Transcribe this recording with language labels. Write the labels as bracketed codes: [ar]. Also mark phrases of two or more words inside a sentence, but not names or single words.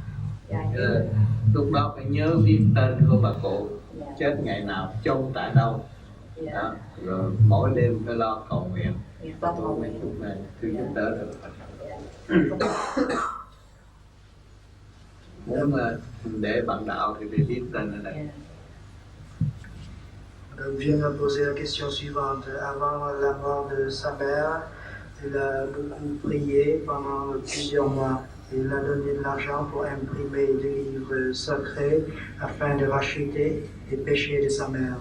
[vi] Lúc đó phải nhớ viết tên của bà cụ, chết ngày nào, chôn tại đâu. Đó. Rồi mỗi đêm phải lo cầu nguyện. Tôi mấy chút này tôi giúp đỡ được. Muốn để bạn đạo thì phải viết tên ở đây. [fr] Vient me poser la question suivante. Avant la mort de sa mère, il a beaucoup prié pendant plusieurs mois. Il a donné de l'argent pour imprimer des livres sacrés afin de racheter les péchés de sa mère.